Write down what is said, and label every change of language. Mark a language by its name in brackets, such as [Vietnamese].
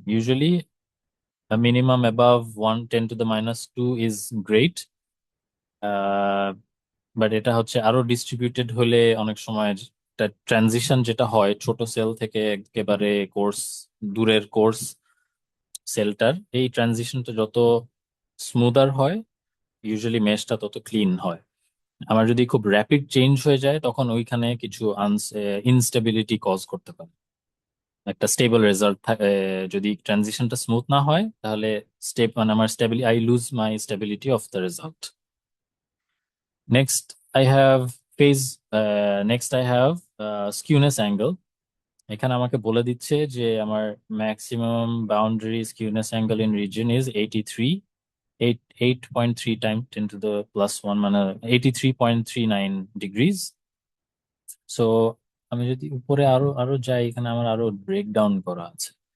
[Bangla] Usually minimum above 1 10 to the -2 is great, but এটা হচ্ছে আরো ডিস্ট্রিবিউটেড হলে অনেক সময় ট্রানজিশন যেটা হয় ছোট সেল থেকে একেবারে কোর্স, দূরের কোর্স সেলটার, এই ট্রানজিশনটা যত স্মুদার হয় ইউজুয়ালি মেশটা তত ক্লিন হয়। আমার যদি খুব র্যাপিড চেঞ্জ হয়ে যায় তখন ওইখানে কিছু ইনস্টেবিলিটি কজ করতে পারে। একটা স্টেবল রেজাল্ট যদি ট্রানজিশনটা স্মুথ না হয় তাহলে মানে আমার stability, [English] I lose my stability of the result. Next, I have next I have skewness angle. [Bangla] এখানে আমাকে বলে দিচ্ছে যে আমার maximum boundary skewness angle in reason is 83, 8.3 time 10 to the +1, মানে 83.39 ডিগ্রিজ। সো আমি যদি উপরে আরো আরো যাই, এখানে আমার আরো ব্রেকডাউন করা আছে।